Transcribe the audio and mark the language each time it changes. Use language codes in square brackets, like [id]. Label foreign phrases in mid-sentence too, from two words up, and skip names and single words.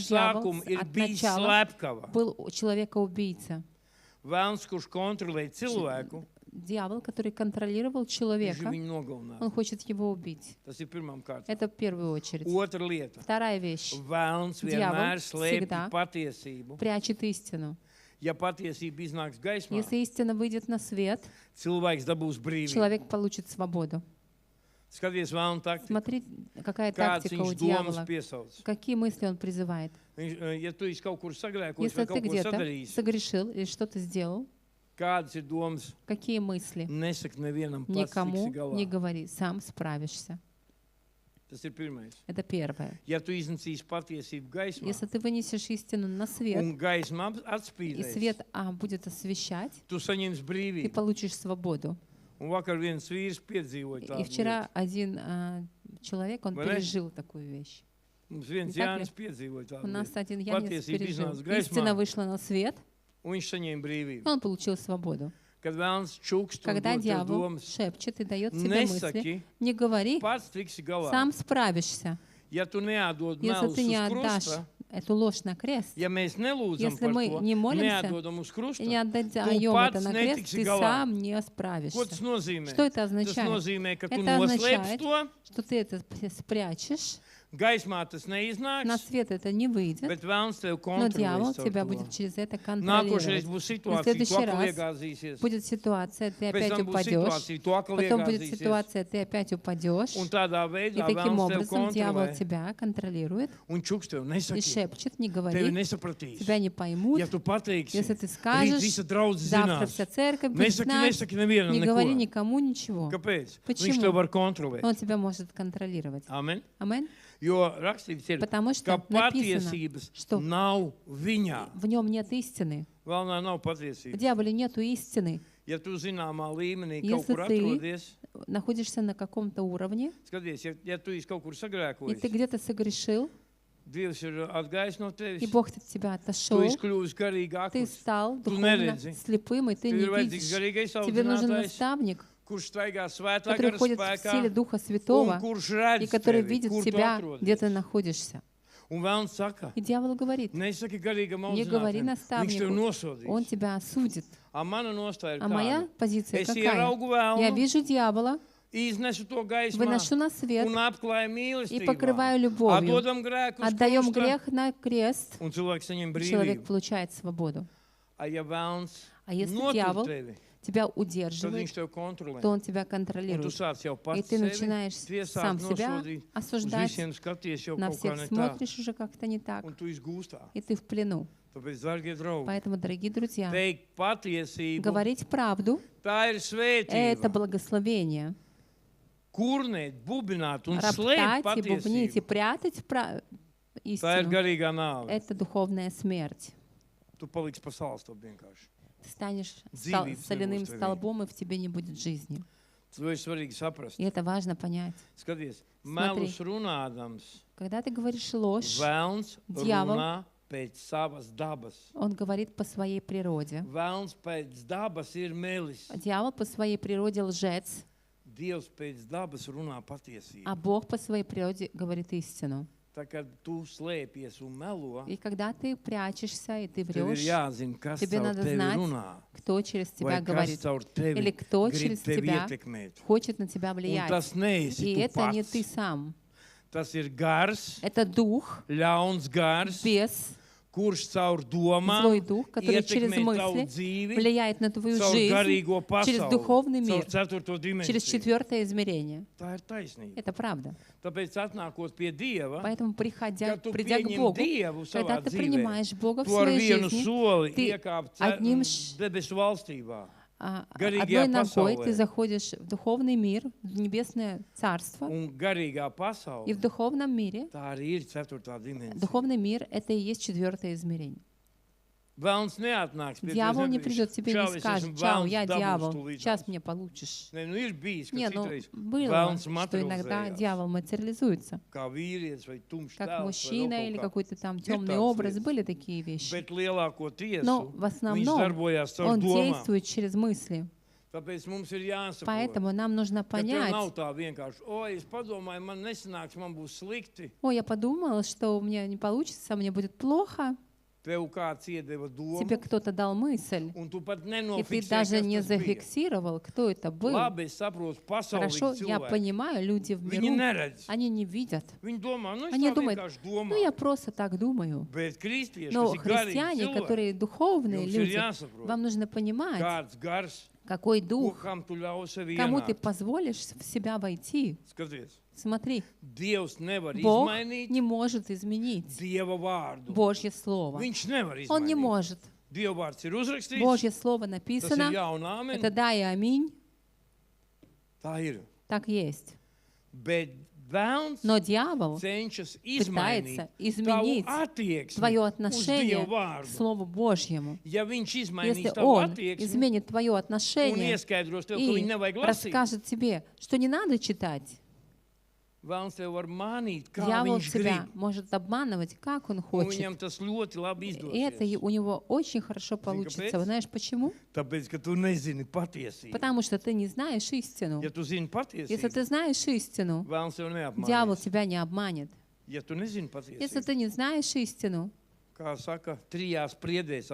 [lv] Djavals sākuma ir [ru] от [lv] bijis [ru] начала [lv] slepkava. [ru] был человека-убийца. [lv] Velns, kurš kontrolē cilvēku, [ru] Дьявол, который контролировал [lv] viņš [ru] человека, [lv] viņu nogalināt. [ru] он хочет его убить. [lv] Tas ir pirmām kārtām. [ru] Это в первую очередь. [lv] Otra lieta. [ru] Вторая вещь. [lv] Velns Djavol vienmēr slēpj [ru] всегда [lv] patiesību. [ru] Прячет истину. [lv] Ja patiesība iznāks gaismā, [ru] Если истина выйдет на свет, [lv] cilvēks dabūs brīvību. [ru] человек получит свободу. [lv] Skaties, Velna taktika. [ru] Смотри, какая [lv] Kāds [ru] тактика у [lv] viņš domas [ru] дьявола. [lv] piesauc. [ru] Какие мысли он призывает? [lv] Ja tu esi kaut kur sagrēkojis [ru] Если [lv] vai [ru] ты [lv] kaut ko [ru] где-то [lv] sadarījis, [ru] согрешил или что-то сделал, [lv] kādas ir domas, [ru] какие мысли? [lv] nesaka nevienam pats tiksi [ru] Никому [lv] galā. [ru] не говори, сам справишься. [lv] Tas ir pirmais. [ru] Это первое. [lv] Ja tu iznīcīsi patiesību gaismā, [ru] Если ты вынесешь истину на свет, [lv] un gaisma [ru] и [lv] atspīdēs, [ru] свет будет освещать, [lv] tu saņemsi [ru] ты [lv] brīvību. [ru] получишь свободу. [lv] Un vakar viens vīrs piedzīvoja [ru] И [lv] tādu [ru] вчера один человек, он [lv] Vai ne? [ru] пережил такую вещь. [lv] lietu. Mums viens [ru] Не так ли? [lv] Jānis piedzīvoja [ru] У [lv] tādu [ru] нас [lv] lietu. [ru] один Янис [lv] Patiesība [ru] пережил. [lv] iznāca gaismā, [ru] Истина вышла на свет, [lv] un viņš saņēma [ru] и [lv] brīvību. [ru] он получил свободу. [lv] Kad vēlns čukst un [ru] Когда [lv] dod tev [ru] дьявол [lv] domas, [ru] шепчет и дает тебе мысли, [lv] nesaki, [ru] не говори, [lv] pats tiksi galā. [ru] сам справишься. [lv] Ja tu neatdod [ru] Если [lv] melus [ru] ты не [lv] uz [ru] отдашь [lv] krusta, [ru] эту ложь на крест, [lv] ja mēs nelūdzam [ru] Если [lv] par [ru] мы [lv] to, [ru] не молимся [lv] neatdodam uz krusta, [ru] и не отдаем [lv] pats [ru] это на крест, [lv] netiksi [ru] ты [lv] galā. [ru] сам не [lv] Ko [ru] справишься. [lv] tas nozīmē? [ru] Что это [lv] Tas [ru] означает? [lv] nozīmē, ka tu [ru] Это [lv] noslēpsi [ru] означает, [lv] to, [ru] что ты это спрячешь, [lv] gaismā tas [ru] на [lv] neiznāks, [ru] свет это не выйдет, [lv] bet vēlns tev [ru] но дьявол [lv] kontrolēs caur [ru] тебя [lv] to. [ru] будет через это [lv] Nākošais [ru] контролировать. [lv] būs [ru] На [lv] situācija, tu [ru] следующий [lv] atkal [ru] раз [lv] iegāzīsies. [ru] будет ситуация, ты [lv] Pēc [ru] опять [lv] tam būs [ru] упадешь, [lv] situācija, tu atkal [ru] потом будет [lv] iegāzīsies. [ru] ситуация, ты опять упадешь, [lv] Un tādā [ru] и [lv] veidā [ru] таким [lv] vēlns tev [ru] образом дьявол [lv] kontrolē. [ru] тебя контролирует [lv] Un čuks tev [ru] и [lv] nesaki, [ru] шепчет, не [lv] tevi [ru] говори, [lv] nesapratīs. [ru] тебя не поймут. [lv] Ja tu pateiksi, [ru] Если ты [lv] rīt [ru] скажешь, [lv] visa draudze [ru] завтра [lv] zinās. [ru] вся церковь будет [lv] Nesaki, [ru] знать, [lv] nesaki nevienam [ru] не говори [lv] neko. [ru] никому ничего. [lv] Kāpēc? Viņš [ru] Почему? [lv] tev var kontrolēt. [ru] Он тебя может контролировать. [lv] Amen. [ru] Аминь. [lv] Jo rakstīts ir, [ru] Потому [lv] ka [ru] что написано, [lv] patiesības [ru] что [lv] nav viņā. [ru] в нем нет истины. [lv] Vēl nav [ru] В [lv] patiesības. [ru] дьяволе нету истины. [lv] Ja tu zināmā līmenī kaut [ru] Если [lv] kur [ru] ты [lv] atrodies, [ru] находишься на каком-то уровне, [lv] skaties, ja tu esi kaut kur [ru] и [lv] sagrēkojis, [ru] ты где-то согрешил, [lv] Dievs ir atgājis no [ru] и [lv] tevis, [ru] Бог от тебя [lv] tu [ru] отошел, [lv] esi kļuvis garīgi [ru] ты [lv] akls. [ru] стал [lv] Tu [ru] духовно [lv] neredzi. [ru] слепым, и ты [lv] Tev [ru] не [lv] ir vajadzīgs [ru] видишь. [lv] garīgais [ru] Тебе нужен [lv] audzinātājs, [ru] наставник, [lv] kurš staigā svētā [ru] который [lv] gara [ru] ходит в [lv] spēkā [ru] силе Духа [lv] un [ru] Святого, [lv] kurš [ru] и [lv] redz [ru] который [lv] tevi, [ru] видит [lv] kur tu [ru] тебя, где [lv] atrodies. [ru] ты находишься. [lv] Un vēlns saka, [ru] И дьявол говорит, [lv] nesaki garīgam [ru] не говори [lv] audzinātājam, viņš tev [ru] наставнику, он [lv] nosodīs. [ru] тебя осудит. [lv] A mana nostāja ir [ru] А моя [lv] tāda. [ru] позиция [lv] Es [ru] какая? [lv] ieraugu [ru] Я [lv] vēlnu, [ru] вижу дьявола, [lv] iznesu to gaismā [ru] выношу на свет [lv] un apklāju [ru] и [lv] mīlestību. [ru] покрываю любовью. [lv] Atdodam grēku uz [ru] Отдаем [lv] krusta, [ru] грех на крест, [lv] un cilvēks saņem [ru] и человек [lv] brīvību. [ru] получает свободу. [lv] A ja vēlns [ru] А если [lv] notur [ru] дьявол [lv] tevi, [ru] тебя [lv] tad [ru] удерживает, [lv] viņš tev kontrolē. [ru] то он тебя [lv] Un tu [ru] контролирует. [lv] sāc jau [ru] И [lv] pats [ru] ты [lv] sevi [ru] начинаешь сам [lv] tiesāt, [ru] себя [lv] nosodīt, uz [ru] осуждать, [lv] visiem skaties jau [ru] на [lv] kaut kā [ru] всех [lv] ne tā, [ru] смотришь уже как-то не так, [lv] un tu izgūstā. [ru] и ты в плену. [lv] Tāpēc, dārgie draugi, [ru] Поэтому, дорогие друзья, [lv] teikt patiesību, [ru] говорить правду [lv] tā ir [ru] — это [lv] svētība. [ru] благословение. [lv] Kurnēt, bubināt un slēpt [ru] Роптать и бубнить и [lv] patiesību, [ru] прятать [lv] tā ir [ru] истину [lv] garīgā nāve. — [ru] это духовная смерть. [lv] Tu paliksi pa salstopu vienkārši. [ru] Ты станешь [lv] Dzīvības [ru] соляным [lv] nebūs tevī. [ru] столбом, и в тебе не будет жизни. [lv] To ir svarīgi saprast. [ru] И это важно понять. [lv] Skaties, melus runādams, [ru] Когда ты говоришь ложь, [lv] vēlns Djavol. runā pēc savas dabas. [ru] он говорит по своей природе. [lv] Vēlns pēc dabas ir melis. [ru] Дьявол по своей природе лжец, [lv] Dievs pēc dabas runā patiesību. [ru] а Бог по своей природе говорит истину. [lv] Tā kā tu slēpies un melo, [ru] И когда ты прячешься и ты [lv] tev ir [ru] врешь, [lv] jāzina, kas [ru] тебе [lv] caur [ru] надо [lv] tevi [ru] знать, [lv] runā. [ru] кто через тебя [lv] Vai kas [ru] говорит, [lv] caur tevi [ru] или кто [lv] grib [ru] через [lv] tevi [ru] тебя [lv] ietekmēt. [ru] хочет на тебя [lv] Un [ru] влиять. [lv] tas neesi [ru] И [lv] tu [ru] это не [lv] pats. [ru] ты сам. [lv] Tas ir gars, [ru] Это дух, [lv] ļauns gars, [ru] бес, [lv] kurš caur domām [ru] злой дух, который через [lv] ietekmē tavu [ru] мысли [lv] dzīvi, [ru] влияет на твою [lv] caur [ru] жизнь, [lv] garīgo [ru] через [lv] pasauli, [ru] духовный [lv] caur [ru] мир, [lv] ceturto [ru] через [lv] dimensiju. [ru] четвертое измерение. [lv] Tā ir taisnība. [ru] Это правда. [lv] Tāpēc atnākot pie Dieva, [ru] Поэтому, [lv] kad tu [ru] придя к [lv] pieņem [ru] Богу, [lv] Dievu savā [ru] когда ты [lv] dzīvē, [ru] принимаешь Бога в [lv] tu ar [ru] своей [lv] vienu [ru] жизни, [lv] soli [ru] ты [lv] iekāp [ru] одним [lv] debesu valstībā. [ru] одной [lv] Garīgajā [ru] ногой [lv] pasaulē. [ru] ты заходишь в духовный мир, в небесное царство, [lv] Un garīgā [ru] и [lv] pasaule, [ru] в духовном мире, [lv] tā arī ir ceturtā dimensija. [ru] духовный мир — это и есть четвертое измерение. [lv] Vēlns neatnāks pie [ru] Дьявол [lv] tevis [ru] не [lv] nepatīk, [ru] придет тебе и [lv] "Čau, [ru] не [lv] es [ru] скажет: [lv] esmu [ru] «Чао, [lv] vēlns, [ru] я [lv] dabūs [ru] дьявол, [lv] tūlītās." [ru] сейчас мне получишь». [lv] Ne, nu ir bijis, ka [ru] Не, ну [lv] citreiz [ru] было, [lv] vēlns [ru] что иногда [lv] materializējās. [ru] дьявол материализуется, [lv] Kā vīrietis vai tumšs [ru] как [lv] tēls vai [ru] мужчина [lv] vēl [ru] или [lv] kaut kā. [ru] какой-то там [lv] Ir [ru] темный [lv] tādas [ru] образ. [lv] lietas. [ru] Были такие вещи. [lv] Bet lielāko [ru] Но [lv] tiesu [ru] в [lv] viņš [ru] основном [lv] darbojās caur [ru] он [lv] domām. [ru] действует через мысли. [lv] Tāpēc mums ir jāsaprot, [ru] Поэтому нам нужно [lv] ka tev [ru] понять: [lv] nav tā vienkārši, oi, es padomāju, man nesanāks, man būs slikti. [ru] ой, я подумала, что у меня не получится, мне будет плохо. [lv] Tev kāds iedeva domu, [ru] Тебе кто-то дал мысль, [lv] un tu pat [ru] и ты [lv] nenofiksēji, [ru] даже [lv] kas [ru] не [lv] tas bija. [ru] зафиксировал, кто это был. [lv] Labi, es saprotu, [ru] Хорошо, [lv] pasaulīgi [ru] я [lv] cilvēki. [ru] понимаю, люди в [lv] Viņi [ru] миру, [lv] neredz. [ru] они не видят. [lv] Viņi domā, nu, es [ru] Они [lv] tā [ru] думают: [lv] vienkārši [ru] ну, [lv] domāju. [ru] я просто так думаю. [lv] Bet kristieši, [ru] Но [lv] kas ir garīgi [ru] христиане, [lv] cilvēki, [ru] которые духовные [lv] jums ir [ru] люди, [lv] jāsaprot, [ru] вам нужно понимать, [lv] kāds gars, [ru] какой [lv] ko [ru] дух, [lv] kam tu ļauj sevi [ru] кому ты [lv] ienākt. [ru] позволишь в себя войти. [lv] Skaties, [ru] Смотри, [lv] Dievs nevar [ru] Бог [lv] izmainīt [ru] не может изменить [lv] Dieva vārdu. [ru] Божье Слово. [lv] Viņš nevar [ru] Он не [lv] izmainīt. [ru] может. [lv] Dieva vārds ir uzrakstīts, [ru] Божье Слово [lv] tas ir [ru] написано, [lv] jā un āmen. [ru] это да и аминь, [lv] Tā ir. [ru] так есть. [lv] Bet Vēlns [ru] Но дьявол [lv] cenšas [ru] пытается [lv] izmainīt [ru] изменить [lv] tavu attieksmi [ru] твое [lv] uz [ru] отношение [lv] Dievu [ru] к [lv] vārdu. [ru] Слову Божьему. [lv] Ja viņš [ru] Если [lv] izmainīs tavu [ru] он [lv] attieksmi [ru] изменит твое [lv] un [ru] отношение [lv] ieskaidros tev, ka [ru] и [lv] viņu nevajag lasīt, [ru] расскажет тебе, что не надо читать, [lv] Vēlns tev var mānīt, kā [ru] дьявол [lv] viņš [ru] тебя [lv] grib. [ru] может обманывать, как он [lv] Un [ru] хочет. [lv] viņam tas ļoti labi [ru] И это [lv] izdosies. [ru] у него очень хорошо получится. [lv] kāpēc? [ru] Вы знаешь почему? [lv] Tāpēc, ka tu nezini patiesību. [ru] Потому что ты не знаешь истину. [lv] Ja tu zini [ru] Если [lv] patiesību, [ru] ты знаешь истину, [lv] Vēlns tev [ru] дьявол [lv] neapmānīs. [ru] тебя не обманет. [lv] Ja tu nezini [ru] Если [lv] patiesību, [ru] ты не знаешь истину, [lv] kā saka, trijās priedēs